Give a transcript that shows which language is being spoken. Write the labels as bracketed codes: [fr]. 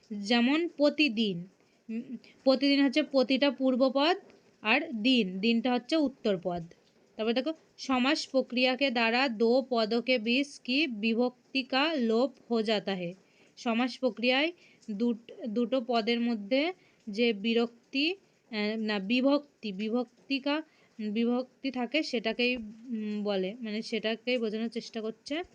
[bn] যেমন প্রতিদিন হচ্ছে প্রতিটা পূর্বপদ, আর দিনটা হচ্ছে उत्तरपद। তারপর দেখো [hi] समास प्रक्रिया के द्वारा दो पदों के बीच की विभक्ति का लोप हो जाता है। [bn] समास प्रक्रियाয় দুটো পদের মধ্যে যে বিভক্তি থাকে সেটাকেই বলে, মানে সেটাকেই বোঝানোর চেষ্টা করছে।